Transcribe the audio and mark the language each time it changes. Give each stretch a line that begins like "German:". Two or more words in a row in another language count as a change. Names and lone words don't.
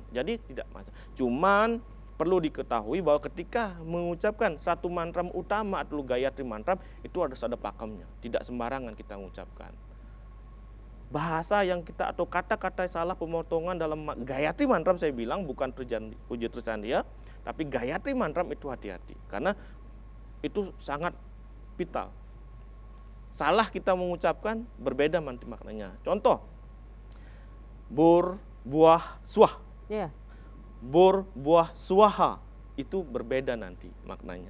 Indonesian: Jadi tidak masalah. Cuman perlu diketahui bahwa ketika mengucapkan satu mantram utama atau Gayatri mantram itu harus ada pakemnya, tidak sembarangan kita mengucapkan. Bahasa yang kita atau kata-kata salah pemotongan dalam Gayatri mantram saya bilang bukan puja Trisandia, tapi Gayatri mantram itu hati-hati karena itu sangat vital. Salah kita mengucapkan berbeda nanti maknanya. Contoh,
Sanskrit: bur buah suah,
Indonesian: Iya.
Sanskrit: bur buah suaha
Indonesian: itu berbeda nanti maknanya.